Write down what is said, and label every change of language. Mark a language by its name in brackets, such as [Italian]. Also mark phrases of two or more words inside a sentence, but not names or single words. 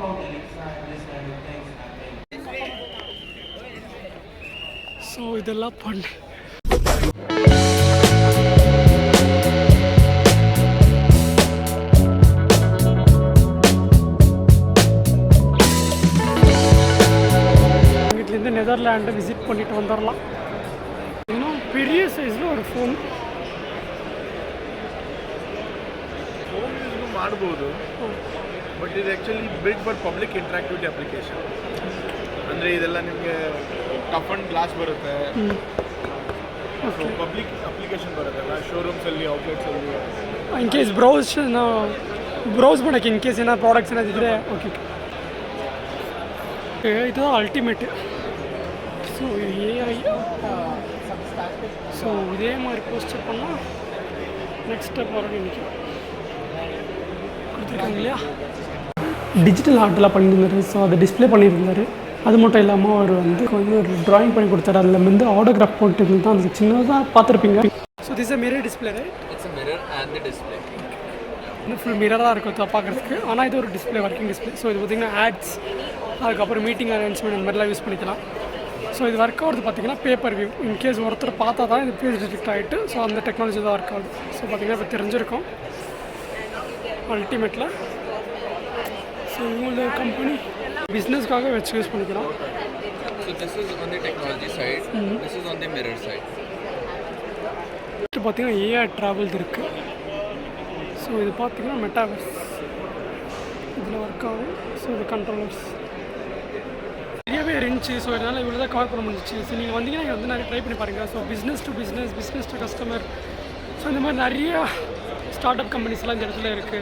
[Tamil] ஸோ இதெல்லாம் பண்ணு வீட்டிலேருந்து நெதர்லாண்டை விசிட் பண்ணிட்டு வந்துடலாம். இன்னும் பெரிய சைஸில் ஒரு ಫೋನ್ [Kannada] ಯೂಸ್ ಮಾಡ್ಬೋದು. [English] ಬಟ್ ಇದು actually build for public interactivity application. [Kannada] ಅಂದರೆ ಇದೆಲ್ಲ ನಿಮಗೆ [English] tough and glass [Kannada] ಬರುತ್ತೆ. ಸೊ [English] public application [Kannada] ಬರುತ್ತಲ್ಲ ಶೋರೂಮ್ಸಲ್ಲಿ, ಔಟ್ಲೆಟ್ಸಲ್ಲಿ. [English] in case browse [Kannada] ಮಾಡೋಕ್ಕೆ [English] in case [Kannada] ಏನಾದ್ರು ಪ್ರಾಡಕ್ಟ್ಸ್ ಏನಾದಿದ್ರೆ ಓಕೆ. ಇದು ಅಲ್ಟಿಮೇಟ್. [Tamil] ஸோ ஏஐ ஸோ இதே மாதிரி போஸ்டர் பண்ணால் [English] next step [Tamil] வர நினைக்கும் கொடுத்துருக்காங்க இல்லையா. டிஜிட்டல் ஆர்ட்டெல்லாம் பண்ணியிருந்தாரு. ஸோ அதை டிஸ்பிளே பண்ணியிருந்தார். அது மட்டும் இல்லாமல் அவர் வந்து கொஞ்சம் ஒரு ட்ராயிங் பண்ணி கொடுத்தாரு. அதில் வந்து ஆட்டோகிராஃப் போட்டு தான் அது சின்னதாக பார்த்துருப்பீங்க. [English] so this mirror display right? It's a mirror and the display. [Tamil] இன்னும் ஃபுல் மிரராக இருக்கும் பார்க்குறதுக்கு. ஆனால் இது ஒரு டிஸ்பிளே, [English] working display. [Tamil] ஸோ இது பார்த்திங்கன்னா ஆட்ஸ், அதுக்கப்புறம் [English] meeting arrangement [Tamil] இந்த மாதிரிலாம் யூஸ் பண்ணிக்கலாம். ஸோ இது ஒர்க் ஆகுறது பார்த்திங்கன்னா [English] paper view. [Tamil] இன்கேஸ் ஒருத்தர் பார்த்தா தான் இது [English] page detect [Tamil] ஆகிட்டு ஸோ அந்த டெக்னாலஜி தான் ஒர்க் ஆகுது. ஸோ பார்த்திங்கன்னா இப்போ தெரிஞ்சிருக்கும் அல்டிமேட்டில். ஸோ இவங்களோட கம்பெனி பிஸ்னஸ்க்காக வச்சு யூஸ் பண்ணிக்கலாம். [English] So this is on the technology side. This is on the mirror side. [Tamil] பார்த்திங்கன்னா ஏஆர் ட்ராவல்ஸ் இருக்குது. ஸோ இது பார்த்திங்கன்னா மெட்டாவர்ஸ் இதில் ஒர்க் ஆகும். ஸோ இது கண்ட்ரோலர்ஸ் நிறையவே இருந்துச்சு. ஸோ இதனால் இவ்வளோ தான் கவர் பண்ண முடிஞ்சிச்சு. ஸோ நீங்கள் வந்தீங்கன்னா நீங்கள் வந்து நிறைய ட்ரை பண்ணி பாருங்கள். ஸோ [English] business to business, business to customer, [Tamil] ஸோ இந்த மாதிரி நிறைய [English] start up [Tamil] கம்பெனிஸ்லாம் இந்த இடத்துல இருக்குது.